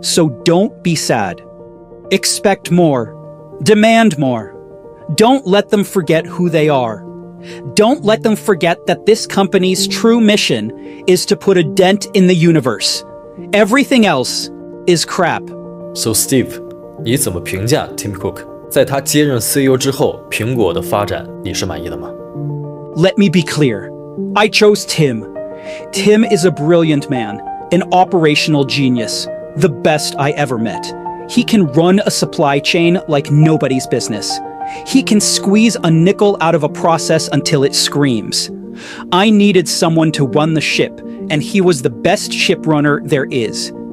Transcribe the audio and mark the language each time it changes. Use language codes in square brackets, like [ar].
[en] So don't be sad. Expect more. Demand more. Don't let them forget who they are. Don't let them forget that this company's true mission is to put a dent in the universe. Everything else is crap. So Steve, [zh] 你怎么评价 Tim Cook？在他接任 CEO 之后，苹果的发展你是满意的吗？ [en] Let me be clear. I chose Tim. Tim is a brilliant man, an operational genius, the best I ever met. He can run a supply chain like nobody's business. He can squeeze a nickel out of a process until it screams. I needed someone to run the ship, and he was the best ship runner there is.